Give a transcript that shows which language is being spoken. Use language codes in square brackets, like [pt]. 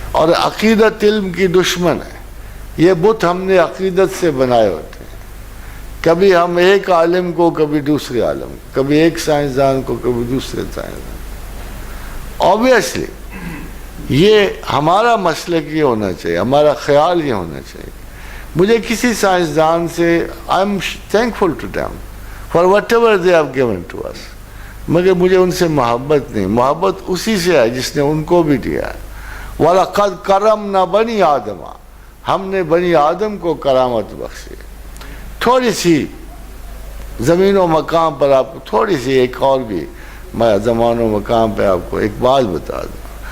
[ur] اور عقیدت علم کی دشمن ہے. یہ بت ہم نے عقیدت سے بنائے ہوتے ہیں. کبھی ہم ایک عالم کو، کبھی دوسرے عالم کو، کبھی ایک سائنسدان کو، کبھی دوسرے سائنسدان. obviously یہ ہمارا مسلک یہ ہونا چاہیے، ہمارا خیال یہ ہونا چاہیے. مجھے کسی سائنسدان سے [en] I am thankful to them for whatever they have given to us. [ur] مگر مجھے ان سے محبت نہیں. محبت اسی سے ہے جس نے ان کو بھی دیا ہے. [ar] وَلَقَدْ كَرَّمْنَا بَنِي آدَمَ, [ur] ہم نے بنی آدم کو کرامت بخشی. تھوڑی سی زمین و مقام پر آپ کو تھوڑی سی ایک اور بھی میں زمان و مقام پہ آپ کو ایک بات بتا دوں.